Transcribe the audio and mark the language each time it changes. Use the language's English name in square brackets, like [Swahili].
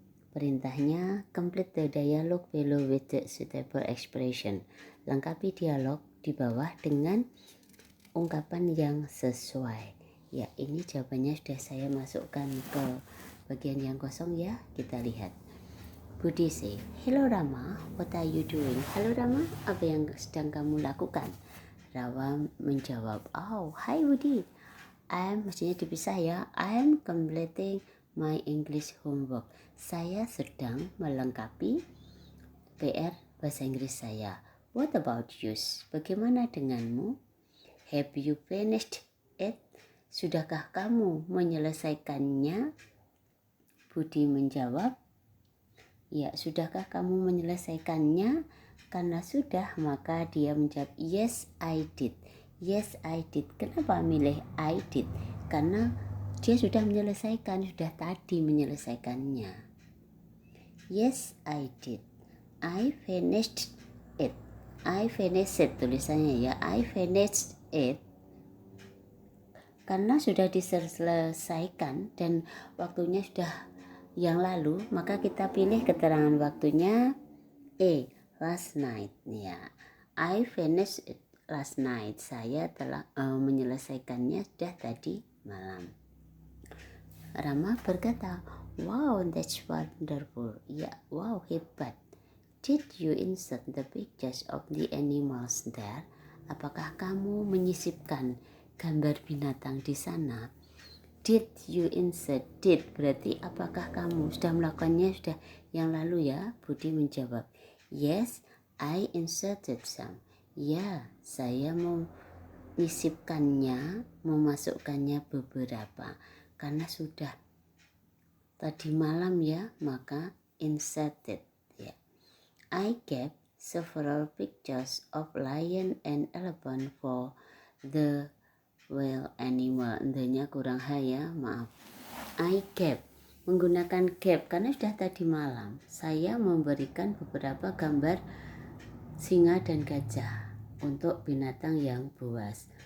[Indonesian] Perintahnya, [English] complete the dialogue below with the suitable expression. [Indonesian] Lengkapi dialog di bawah dengan ungkapan yang sesuai. Ya, ini jawabannya sudah saya masukkan ke bagian yang kosong ya. Kita lihat. [English] Budi say, hello Rama, what are you doing? [Indonesian] Halo Rama, apa yang sedang kamu lakukan? Rawa menjawab, [English] oh, hi Budi. [Indonesian] Maksudnya dipisah ya. [English] I'm completing my English homework. [Indonesian] Saya sedang melengkapi PR bahasa Inggris saya. [English] What about you? [Indonesian] Bagaimana denganmu? [English] Have you finished it? [Indonesian] Sudahkah kamu menyelesaikannya? Budi menjawab, ya, sudahkah kamu menyelesaikannya? Karena sudah, maka dia menjawab, [English] yes, I did. Yes, I did. [Indonesian] Kenapa milih [English] I did? [Indonesian] Karena dia sudah menyelesaikan, sudah tadi menyelesaikannya. [English] Yes, I did. I finished it. I finished it [Indonesian] tulisannya ya. [English] I finished it. [Indonesian] Karena sudah diselesaikan dan waktunya sudah yang lalu, maka kita pilih keterangan waktunya [English] last night [Indonesian] ya. [English] I finished it last night. [Indonesian] Saya telah menyelesaikannya sudah tadi malam. Rama berkata, [English] wow, that's wonderful. [Indonesian] Ya, wow, hebat. [English] Did you insert the pictures of the animals there? [Indonesian] Apakah kamu menyisipkan gambar binatang di sana? [English] Did you insert? [Indonesian] Did berarti apakah kamu sudah melakukannya, sudah yang lalu ya. Budi menjawab, [English] yes, I inserted some. [Indonesian] Ya, saya menyisipkannya, memasukkannya beberapa. Karena sudah tadi malam ya, maka inserted ya. [English] I kept several pictures of lion and elephant for the wild animal. [Indonesian] Endenya kurang H ya, maaf. [English] I kept, [Indonesian] menggunakan kept karena sudah tadi malam saya memberikan beberapa gambar singa dan gajah untuk binatang yang buas.